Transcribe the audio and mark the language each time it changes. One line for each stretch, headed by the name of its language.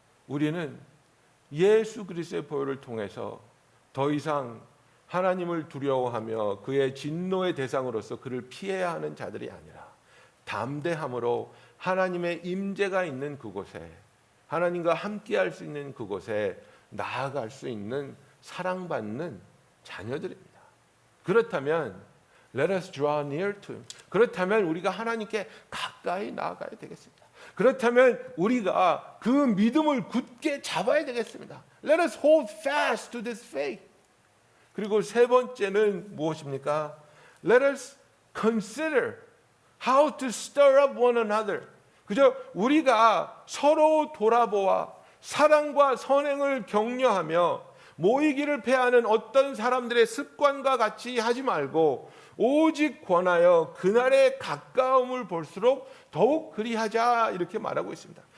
Korean: 우리는 예수 그리스도의 보혈을 통해서 더 이상 하나님을 두려워하며 그의 진노의 대상으로서 그를 피해야 하는 자들이 아니라 담대함으로 하나님의 임재가 있는 그곳에, 하나님과 함께할 수 있는 그곳에 나아갈 수 있는 사랑받는 자녀들입니다. 그렇다면
English: Let us draw near to Him.
Korean: 그렇다면 우리가 하나님께 가까이 나아가야 되겠습니다. 그렇다면 우리가 그 믿음을 굳게 잡아야 되겠습니다.
English: Let us hold fast to this faith.
Korean: 그리고 세 번째는 무엇입니까?
English: Let us consider how to stir up one another.
Korean: 그저 우리가 서로 돌아보아 사랑과 선행을 격려하며 모이기를 패하는 어떤 사람들의 습관과 같이 하지 말고 오직 권하여 그날의 가까움을 볼수록 더욱 그리하자 이렇게 말하고 있습니다.